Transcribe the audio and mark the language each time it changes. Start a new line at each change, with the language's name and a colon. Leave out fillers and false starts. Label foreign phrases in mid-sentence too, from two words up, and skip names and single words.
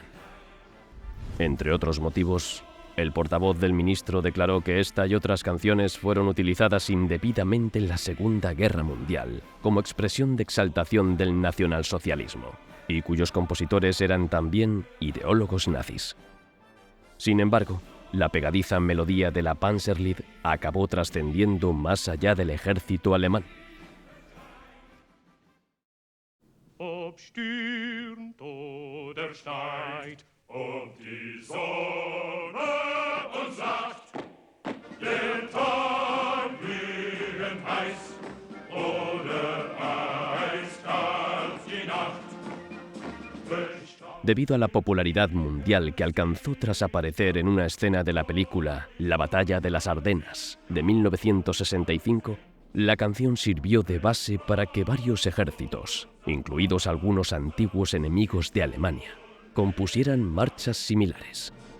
Spanish: Entre otros motivos, el portavoz del ministro declaró que esta y otras canciones fueron utilizadas indebidamente en la Segunda Guerra Mundial como expresión de exaltación del nacionalsocialismo, y cuyos compositores eran también ideólogos nazis. Sin embargo, la pegadiza melodía de la Panzerlied acabó trascendiendo más allá del ejército alemán.
German: Obstürmt oder steigt, und die Sonne uns sagt, der Tag glühend heiß oder eiskalt die Nacht.
Spanish: Debido a la popularidad mundial que alcanzó tras aparecer en una escena de la película La Batalla de las Ardenas de 1965, la canción sirvió de base para que varios ejércitos, incluidos algunos antiguos enemigos de Alemania, compusieran marchas similares.